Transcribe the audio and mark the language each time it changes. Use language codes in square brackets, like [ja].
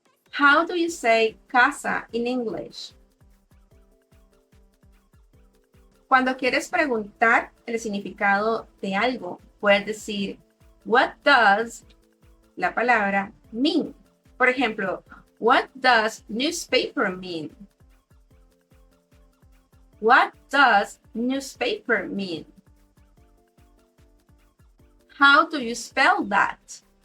[en] How do you say casa in English? [es] Cuando quieres preguntar el significado de algo, puedes decir, [en] what does [es] la palabra [en] mean? [es] Por ejemplo, [en] What does newspaper mean? What does newspaper mean? How do you spell that?